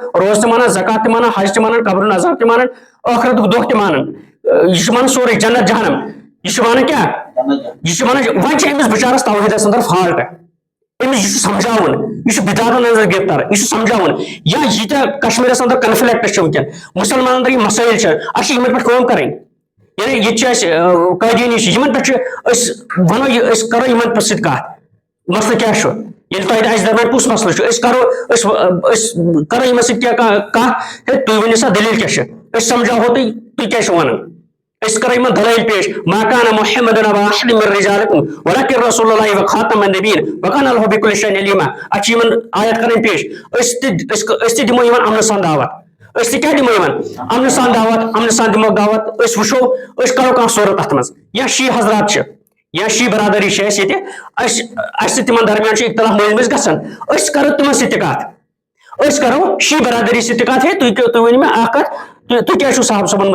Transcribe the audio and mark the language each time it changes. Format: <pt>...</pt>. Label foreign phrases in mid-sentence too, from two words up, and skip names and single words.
<ks>روز تہِ مانان زکات تہِ مانان حج تہِ مانان قبرُن عذاب تہِ مانان ٲخرتُک دۄہ تہِ مانان یہ مانان سورُے جنت جہنم یہ ونان کیا یہ ونان وۄنۍ چھِ أمِس بِچارس توحیٖدس انٛدر فالٹ أمِس یہِ چھُ سمجھاوُن یہِ چھُ بدعاتن انٛدر گرفتار یہِ چھُ سمجھاوُن یا ییٖتیاہ کشمیٖرس انٛدر کنفلکٹ چھِ ونکیٚن مُسلمانن انٛدر یِم مسٲیل چھِ اَسہِ چھِ یِمن پٮ۪ٹھ کٲم کرٕنۍ یعنی ییٚتہِ چھِ اَسہِ قٲدیٖنی چھِ یِمن پٮ۪ٹھ چھِ أسۍ وَنو یہِ أسۍ کرو یِمن سۭتۍ کتھ مسلہٕ کیاہ چھُ ییٚلہِ تۄہہِ اَسہِ درمیان کُس مسلہٕ چھُ أسۍ کرو یِمن سۭتۍ کیاہ کتھ ہے تُہۍ ؤنِو سا دٔلیٖل کیاہ چھِ أسۍ سمجھاوہو تُہۍ کیاہ چھِو وَنان أسۍ کرو یِمن دلٲیل پیش</ks> <ar>ما کان محمد ابا احد من رجالکم ولکن رسول اللہ وخاتم النبیین وکان اللہ بکل شیء علیما</ar> <ks>اَتھ چھِ یِمن آیت کرٕنۍ پیش أسۍ تہِ دِمو یِمن امنہٕ سان دعوت أسۍ تہِ کیاہ دِمو یِمن امنہٕ سان دِمو دعوت أسۍ وٕچھو أسۍ کرو کانٛہہ صوٗرت اتھ منٛز یا شی حضرات چھِ یا شی برادری چھِ اَسہِ ییٚتہِ اَسہِ تِمن درمیان چھُ اختلاف مٔنٛزۍ مٔنٛزۍ گژھان أسۍ کرو تِمن سۭتۍ تہِ کتھ أسۍ کرو شی برادری سۭتۍ تہِ کتھ ہے تُہۍ ؤنِو مےٚ اکھ کتھ تُہۍ کیٛاہ چھِو صاحب صٲبن</ks>